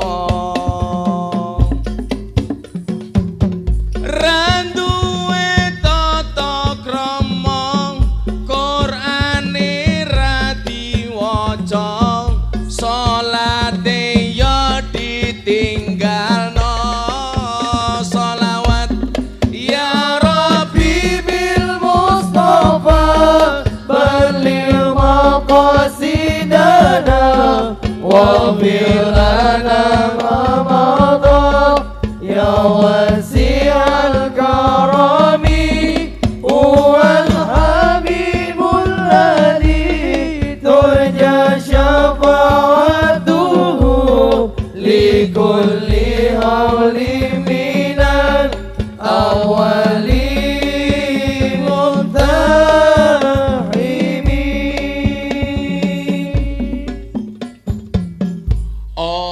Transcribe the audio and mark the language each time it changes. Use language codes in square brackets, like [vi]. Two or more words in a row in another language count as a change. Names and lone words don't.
[jv] randuwe tata krama Qur'ane ra diwaca salate ya ditinggalno sholawat [ar] يا رب بالمصطفى بلغ مقاصدنا واغفر لنا ما مضى يا واسع الكرم هو الحبيب الذي ترجى شفاعته لكل هول من الأهوال مقتحم.